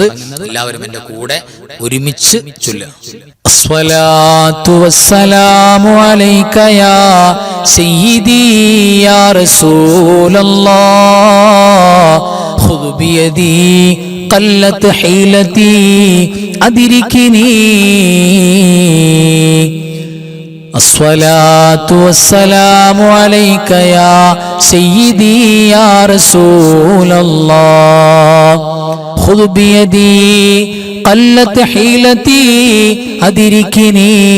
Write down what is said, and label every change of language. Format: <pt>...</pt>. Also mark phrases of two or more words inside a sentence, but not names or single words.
<ml>എല്ലാവരും എൻ്റെ കൂടെ ഒരുമിച്ച് ചൊല്ലുക.</ml> <ar>الصلاة والسلام عليك يا سيدي يا رسول الله خذ بيدي قلت حيلتي أدركني. الصلاة والسلام عليك يا سيدي يا رسول الله خذ بيدي قلت حيلتي أدركني.</ar>